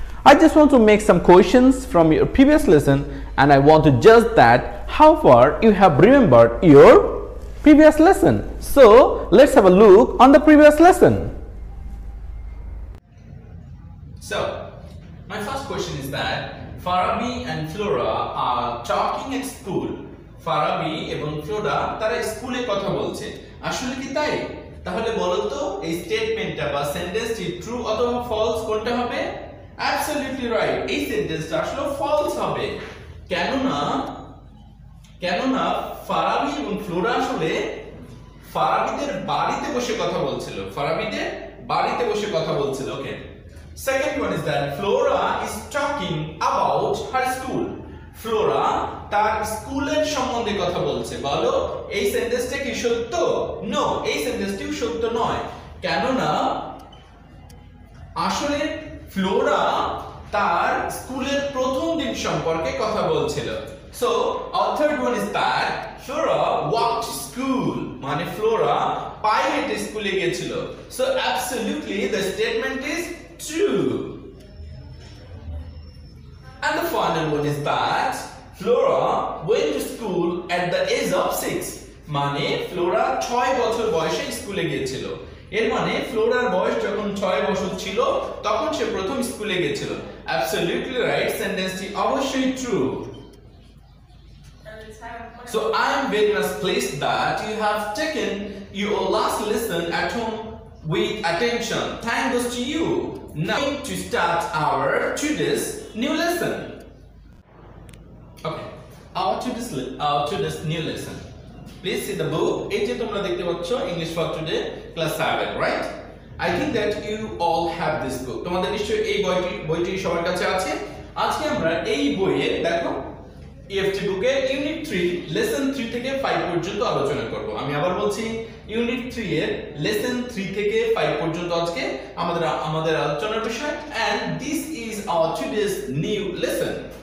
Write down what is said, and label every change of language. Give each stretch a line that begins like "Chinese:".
English: I just want to make some questions from your previous lesson and I want to judge that how far you have remembered your previous lesson. So let's have a look on the previous lesson. So my first question is that Farabi and Flora are talking at school.
Bangla: Farabi এবং Flora তারা স্কুলে কথা বলছে। আসলে কি তাই? তাহলে বলো তো এই স্টেটমেন্টটা বা সেন্টেন্সটি ট্রু অথবা ফলস কোনটা হবে?
English: Absolutely right.
Bangla: এই সেন্টেন্সটা আসলে ফলস হবে। কেননা ফারাবি এবং ফ্লোরা আসলে ফারাবিদের বাড়িতে বসে কথা বলছিল। ফারাবিদের বাড়িতে বসে কথা বলছিল। ওকে।
English: Second one is that Flora is talking about her school.
Bangla: Flora তার স্কুলের সম্বন্ধে কথা বলছে। বলো এই সেন্টেন্সটা কি সত্য? নো, এই সেন্টেন্সটিও সত্য নয়। কেননা আসলে ফ্লোরা তার স্কুলের প্রথম দিন সম্পর্কে কথা বলছিল।
English: So our third one is that Flora walked to school,
Bangla: মানে ফ্লোরা পায়ে হেঁটে স্কুলে গিয়েছিল।
English: So absolutely the statement is true. And the final one is that Flora went to school at the age of 6,
Bangla: মানে Flora 6 বছর বয়সে স্কুলে গিয়েছিল। এর মানে ফ্লোরার বয়স যখন 6 বছর ছিল তখন সে প্রথম স্কুলে গিয়েছিল।
English: Absolutely right,
Bangla: সেন্টেন্সটি অবশ্যই
English: true. So I am very much pleased that you have taken your last lesson at home with attention. Thank goes to you. Now to start our today's new lesson. Okay, our today's new lesson. Please see the book.
Bangla: এই যে তোমরা দেখতে পাচ্ছ English for Today class 7, right?
English: I think that you all have this book.
Bangla: তোমাদের নিশ্চয়ই এই বইটি সবার কাছে আছে। আজকে আমরা এই বইয়ে দেখো EFT বুকে ইউনিট 3 লেসন 3 থেকে 5 পর্যন্ত আলোচনা করব। আমি আবার বলছি ইউনিট 3 এর লেসন 3 থেকে 5 পর্যন্ত আজকে আমাদের আলোচনার বিষয়
English: and this is our today's new lesson.